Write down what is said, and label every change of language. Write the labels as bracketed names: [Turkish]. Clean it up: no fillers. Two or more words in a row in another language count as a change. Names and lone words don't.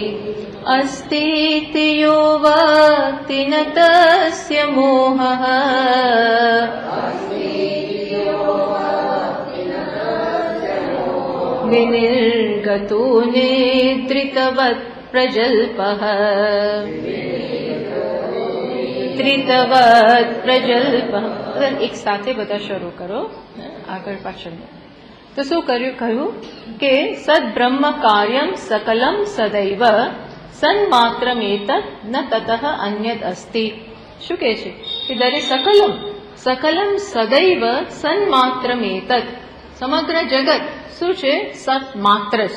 [Sanskrit] अस्तीति यो वक्ति न तस्य मोहः विनिर्गतो नेत्रितवत् प्रजल्पः त्रितवत् प्रजल्पः। [Hindi] एक साथे बता शुरू करो [Gujarati] આગળ પાછળ। તો શું કહ્યું કે [Sanskrit] सद्ब्रह्म कार्यम सकलम सदैव सन्मात्रमेतत न ततः अन्यद अस्ति। [Gujarati] શું કહે છે કે દરેક [Sanskrit] सकलम सकलम सदैव सन्मात्रमेतत [Gujarati] સમગ્ર જગત શું છે સત માત્ર છે।